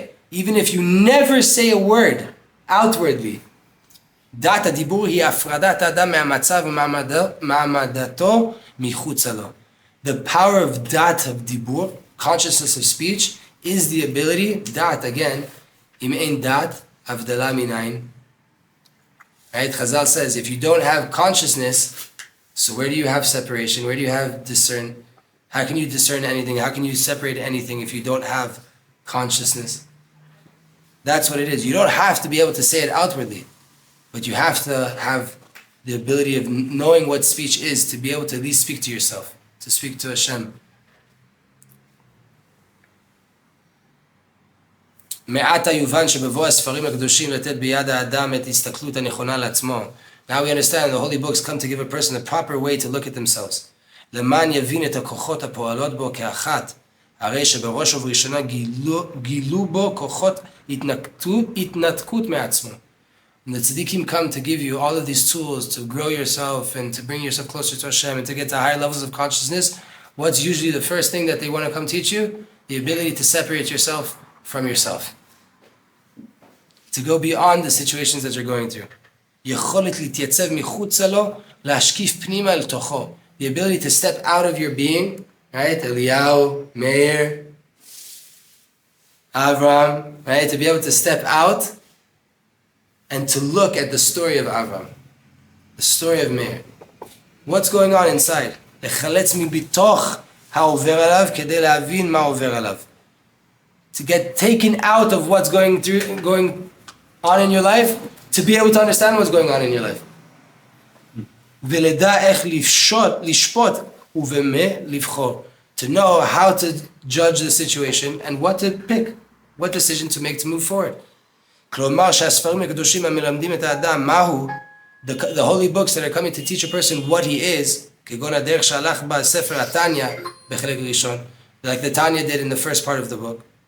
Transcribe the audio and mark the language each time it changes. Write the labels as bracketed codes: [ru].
[en] Even if you never say a word outwardly, [he] דעת הדיבור היא הפרדת האדם מהמצב ומעמדתו מחוצה לו. [en] The power of דעת הדיבור, consciousness of speech, is the ability, דעת again, [he] אם אין דעת, הבדלה מנין. [en] Right? Chazal says, if you don't have consciousness, so where do you have separation? Where do you have discern? How can you discern anything? How can you separate anything if you don't have consciousness? That's what it is. You don't have to be able to say it outwardly, but you have to have the ability of knowing what speech is to be able to at least speak to yourself, to speak to Hashem. [he] מעתה יובן שבבוא הספרים הקדושים לתת ביד האדם את הסתכלות הנכונה לעצמו. [en] Now we understand the holy books come to give a person the proper way to look at themselves. [he] למען יבין את הכוחות הפועלות בו כאחת, הרי שבראש ובראשונה גילו בו כוחות התנתקות מעצמו. [en] And the tzaddikim come to give you all of these tools to grow yourself and to bring yourself closer to Hashem and to get to higher levels of consciousness. What's usually the first thing that they want to come teach you? The ability to separate yourself from yourself. To go beyond the situations that you're going through. [he] יכולת להתייצב מחוצה לו, להשקיף פנימה אל תוכו. [en] The ability to step out of your being, right? Eliyahu, Meir, Avraham, right? To be able to step out and to look at the story of Avraham, the story of Meir. What's going on inside? [he] לחלץ מבתוך העובר עליו כדי להבין מה עובר עליו. [en] To get taken out of what's going on in your life, to be able to understand what's going on in your life. [he] ולדע איך לשפוט ובמה לבחור. [en] To know how to judge the situation and what to pick, what decision to make to move forward. [he] כלומר שהספרים הקדושים המלמדים את האדם מהו, [en] the holy books that are coming to teach a person what he is, [he] כגון הדרך שהלך בספר התניה בחלק ראשון, [en] like the Tanya did in the first part of the book.